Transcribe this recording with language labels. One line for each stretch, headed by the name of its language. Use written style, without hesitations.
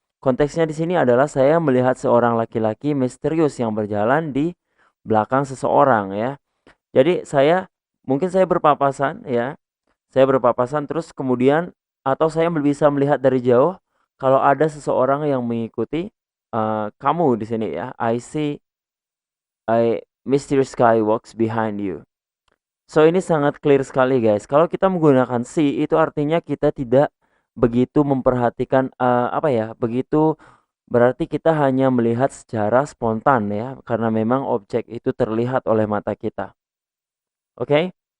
Indonesian: Konteksnya di sini adalah saya melihat seorang laki-laki misterius yang berjalan di belakang seseorang ya. Jadi mungkin saya berpapasan ya. Saya berpapasan terus kemudian atau saya bisa melihat dari jauh kalau ada seseorang yang mengikuti kamu di sini ya.
English: I see a mysterious guy walks behind you.
Indonesian: So ini sangat clear sekali guys. Kalau kita menggunakan see itu artinya kita tidak begitu memperhatikan begitu berarti kita hanya melihat secara spontan ya karena memang objek itu terlihat oleh mata kita. Oke?